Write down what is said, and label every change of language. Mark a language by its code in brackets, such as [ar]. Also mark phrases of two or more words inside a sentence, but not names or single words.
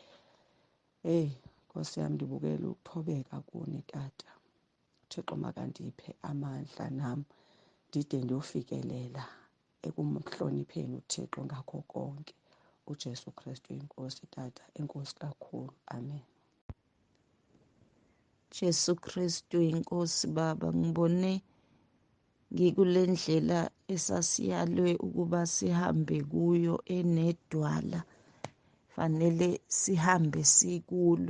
[xh] Nkosi yam, ndibukela ukuthobeka kuni tata. uThixo makandiphe amandla nam ndide ndiyofikelela ekumhlonipheni uThixo ngakho konke. uJesu Kristu inkosi tata, enkosi kakhulu. Amen. [zu] Jesu Kristu inkosi Baba, ngibone ngikule ndlela esasiyalwe ukuba sihambe kuyo enedwala, fanele sihambe sikulo.